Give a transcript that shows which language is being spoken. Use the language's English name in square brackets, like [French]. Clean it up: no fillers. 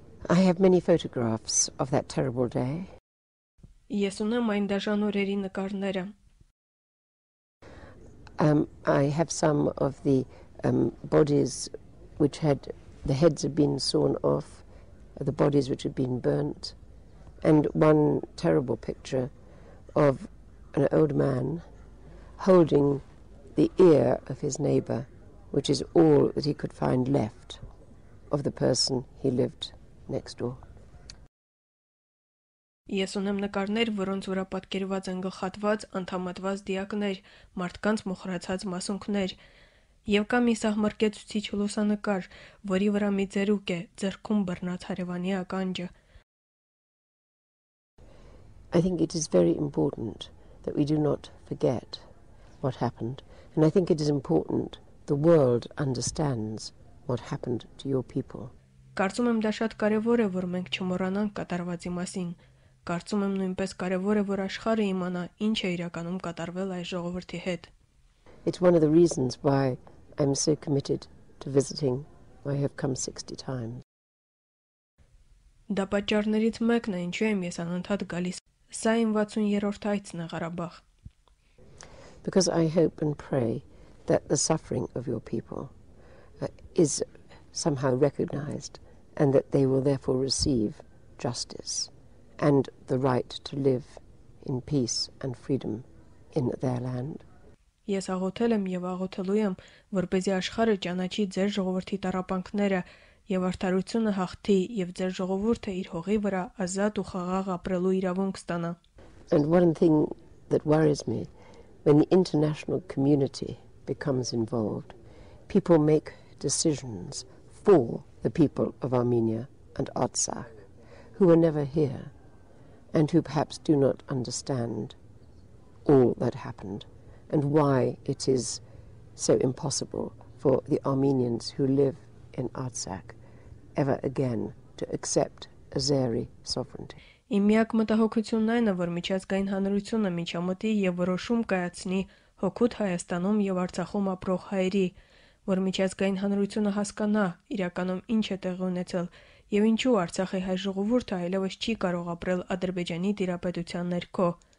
[English] I have many photographs of that terrible day. [Armenian] Ես ունեմ այն դաժան օրերի նկարները։ [English] I have some of the bodies which had the heads had been sawn off, the bodies which had been burnt, and one terrible picture of an old man holding the ear of his neighbor, which is all that he could find left of the person he lived next door. [Armenian] Ես ունեմ նկարներ, որոնց վրա պատկերված են գլխատված, անդամատված դիակներ, մարդկանց մոխրացած մասունքներ, եւ կա մի սահմռկեցուցիչ լուսանկար, որի վրա մի ծերուկ է, ձեռքում բռնած հարևանի ականջը։ [English] I think it is very important that we do not forget what happened, and I think it is important the world understands what happened to your people. [Armenian] Կարծում եմ դա շատ կարևոր է, որ մենք չմոռանանք կատարվածի մասին։ Կարծում եմ նույնպես կարևոր է, որ աշխարհը իմանա, ինչ է իրականում կատարվել այս ժողովրդի հետ։ [English] It's one of the reasons why I'm so committed to visiting. I have come 60 times. [Armenian] Դա պատճառներից մեկն է, ինչու եմ ես անընդհատ գալիս։ Սա իմ 60-րդ այցն է Ղարաբաղ։ [English] Because I hope and pray that the suffering of your people is somehow recognized, and that they will therefore receive justice and the right to live in peace and freedom in their land. [Armenian] Ես աղոթել եմ եւ աղոթելու եմ, որպեսզի աշխարհը ճանաչի ձեր ժողովրդի տառապանքները եւ արդարությունը հաղթի եւ ձեր ժողովուրդը իր հողի վրա ազատ ու խաղաղ ապրելու իրավունք ստանա. [English] And one thing that worries me, when the international community becomes involved, people make decisions for the people of Armenia and Artsakh, who are never here and who perhaps do not understand all that happened and why it is so impossible for the Armenians who live in Artsakh ever again to accept Azeri sovereignty. [Armenian] Իմ միակ մտահոգությունն այն է, որ միջազգային հանրությունը միջամտի եւ որոշում կայացնի հօգուտ Հայաստանում եւ Արցախում ապրող հայերի, որ միջազգային հանրությունը հասկանա իրականում ինչ է տեղի ունեցել եւ ինչու Արցախի հայ ժողովուրդը այլևս չի կարող ապրել Ադրբեջանի տիրապետության ներքո.